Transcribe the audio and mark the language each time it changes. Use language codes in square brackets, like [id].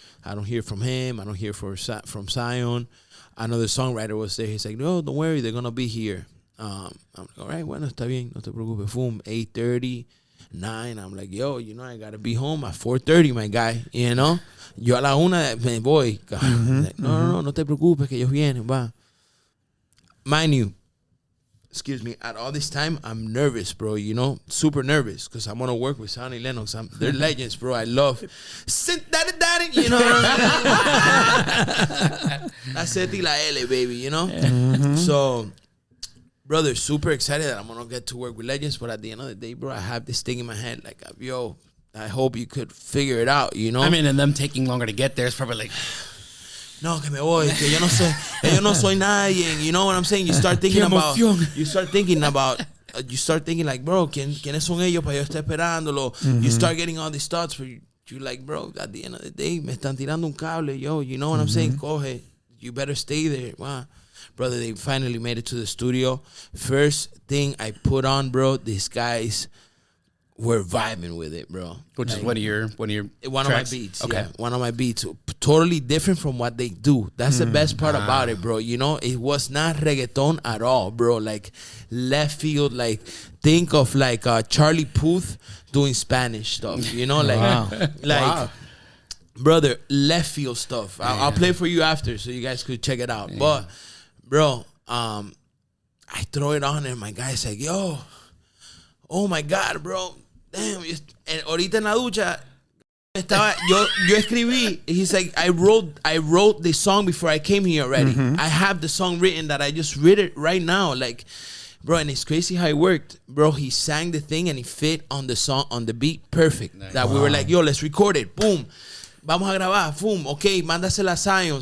[en] I don't hear from him. I don't hear from Zion. Another songwriter was there. He's like, no, don't worry, they're gonna be here. I'm like, all right, [es] bueno, está bien, no te preocupes. [en] Boom, 8:30, 9. I'm like, yo, I gotta be home at 4:30, my guy. [es] Yo a la 1 me voy. Like, no te preocupes, que ellos vienen, va. [en] Mind you, excuse me, at all this time, I'm nervous, bro, super nervous, because I'm going to work with Sonny Lennox. They're legends, bro. I love daddy, you know what I mean? That's it, la L, baby, So, brother, super excited that I'm going to get to work with legends, but at the end of the day, bro, I have this thing in my head, like, yo, I hope you could figure it out, I mean, and them taking longer to get there is probably like... [es] No, que me voy, que yo no soy nadie. [en] You know what I'm saying? You start thinking about, like, bro, [es] ¿quiénes son ellos para yo estar esperándolo? [en] You start getting all these thoughts, but you like, bro, at the end of the day, [es] me están tirando un cable, yo, [en] you know what I'm saying? Coge, you better stay there. Wow. Brother, they finally made it to the studio. First thing I put on, bro, these guys were vibing with it, bro. Which is one of your one tracks? of my beats. Okay. Yeah, one of my beats. Totally different from what they do. That's the best part about it, bro. It was not reggaeton at all, bro. Like left field, like think of like Charlie Puth doing Spanish stuff. Wow. Brother, left field stuff. I'll play for you after so you guys could check it out. Yeah. But bro, I throw it on and my guy's like, yo, oh my God, bro. Damn, and [es] ahorita en la ducha yo escribí. [en] He's like, I wrote the song before I came here already. I have the song written that I just read it right now. Like, bro, and it's crazy how it worked. Bro, he sang the thing and it fit on the song, on the beat, perfect. Nice. That we were like, yo, let's record it. [es] Boom. Vamos a grabar. Boom. Okay, mándasela a Zion.